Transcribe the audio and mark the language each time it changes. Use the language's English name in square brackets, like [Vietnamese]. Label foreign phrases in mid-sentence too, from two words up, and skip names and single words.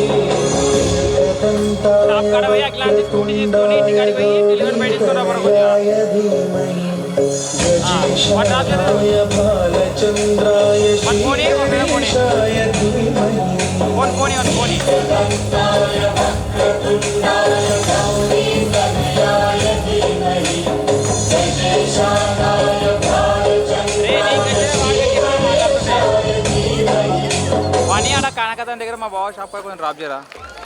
[Sanskrit] एकदन्ताय वक्रतुण्डाय धीमहि गजेशानाय भालचन्द्राय श्रीगणेशाय धीमहि एकदन्ताय वक्रतुण्डाय गौरीतनयाय धीमहि गजेशानाय भालचन्द्राय श्रीगणेशाय धीमहि [Telugu] వాణి అలా కానకథ దగ్గర మా బావ షాప్ కొంచెం డ్రాప్ చేయరా.